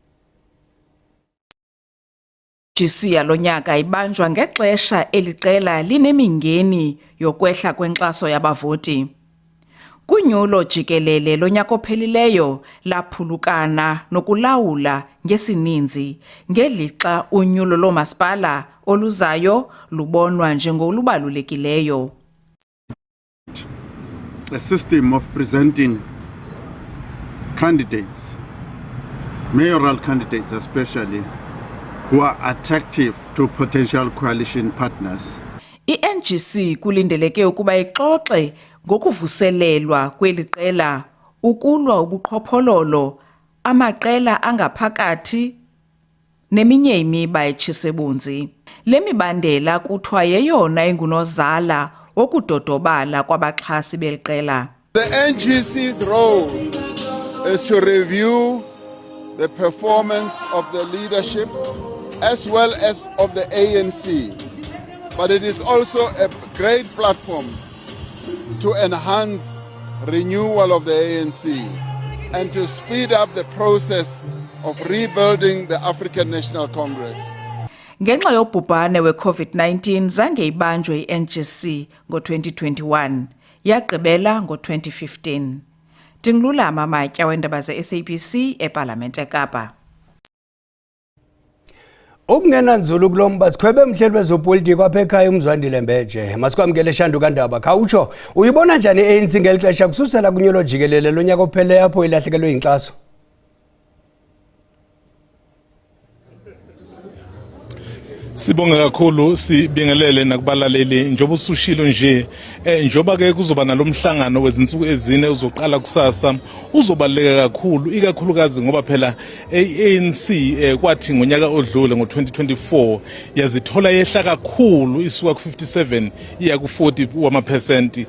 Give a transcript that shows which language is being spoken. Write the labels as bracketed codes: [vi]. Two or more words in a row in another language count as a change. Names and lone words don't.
[xh] GC yalo nyaka ibanjwa ngexesha eliqela linemingeni yokwehla kwenkxaso yabavoti. Kunyulo jikelele lonyaka ophelileyo laphulukana nokulawula ngesininzi ngelixa unyulo lomasipala oluzayo lubonwa njengolubalulekileyo. [en] A system of presenting candidates, mayoral candidates especially, who are attractive to potential coalition partners. [xh] I-NGC kulindeleke ukuba ixoxe ngokuvuselelwa kweli qela ukulwa ubuqhophololo, amaqela angaphakathi neminye imiba etshisebunzi. Le mibandela kuthiwa yeyona engunozala wokudodobala kwabaxhasi beli qela. [en] The NGC's role is to review the performance of the leadership as well as of the ANC, but it is also a great platform to enhance renewal of the ANC and to speed up the process of rebuilding the African National Congress. [xh] Ngenxa yobhubhane we-COVID-19 zange ibanjwe i-NGC ngo-2021, yagqibela ngo-2015. Ndingululama Matya weendaba ze-SABC eParlamente eKapa. Ukungena nzulu kulomba sikhwebe mhleli wezopolitiko apha ekhaya uMzwandile Mbeje. Masikwamkele Shandu kaNdaba. Khawutsho uyibona njani i-ANC ngeli xesha kususela kunyulo jikelele lonyaka opheleyo apho ilahlekelwe yinkxaso? [zu] Sibonga kakhulu, sibingelele nakubalaleli njoba usushilo nje njoba ke kuzoba nalomhlangano wezinsuku ezine uzoqala kusasa uzobaleka kakhulu ikakhulukazi ngoba phela ANC kwathi ngonyaka odlule ngo2024 yazithola yehla kakhulu isuka ku57 iya ku40 wama%.